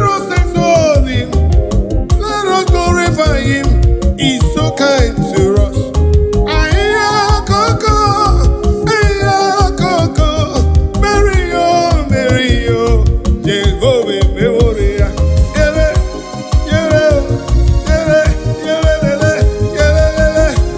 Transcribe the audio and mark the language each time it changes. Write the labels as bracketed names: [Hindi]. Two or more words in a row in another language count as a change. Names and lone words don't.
[English] Exalt him. Let us glorify him. He's so kind to us. [Igbo] Ahịhịa koko, ahịhịa koko, Mary o, Mary o, Jehovah emewore ya. Yele, yele, yele, yele, lele, yele, lele.